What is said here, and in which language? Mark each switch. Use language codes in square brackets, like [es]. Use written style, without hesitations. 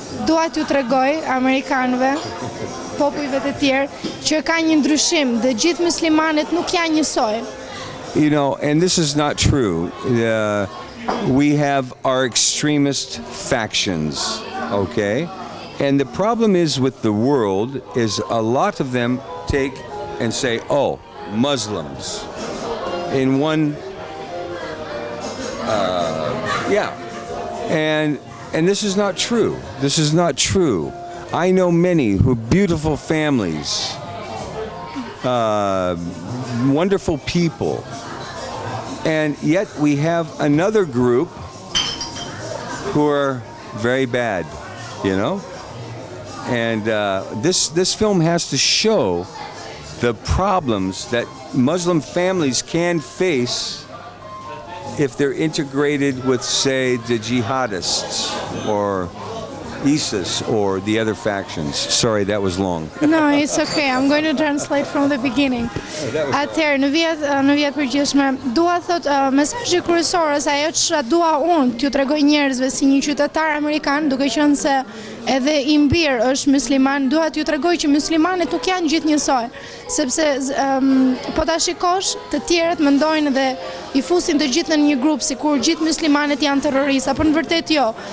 [sq] dua t'ju tregoj amerikanëve, popujve të tjerë, që ka një ndryshim dhe gjithë muslimanët nuk janë njësoj. [en] You know, and this is not true. We have our extremist factions, okay? And the problem is with the world is a lot of them take and say, oh, Muslims. In one, yeah. And this is not true. This is not true. I know many who beautiful families, wonderful people. And yet we have another group who are very bad, you know? And this film has to show the problems that Muslim families can face if they're integrated with, say, the jihadists or ISIS or the other factions. Sorry, that was long. No, it's okay. I'm going to translate from the beginning. [sq] Atëherë, në vjet përgjithshme, dua thot mesazhi kryesor ose ajo që dua unë t'ju tregoj njerëzve si një qytetar amerikan, duke qenë se edhe i mbir është musliman, dua t'ju tregoj që muslimanët nuk janë gjithë njësoj, sepse po ta shikosh, të tjerët mendojnë dhe i fusin të gjithë në një grup sikur gjithë muslimanët janë terroristë, apo në vërtet jo.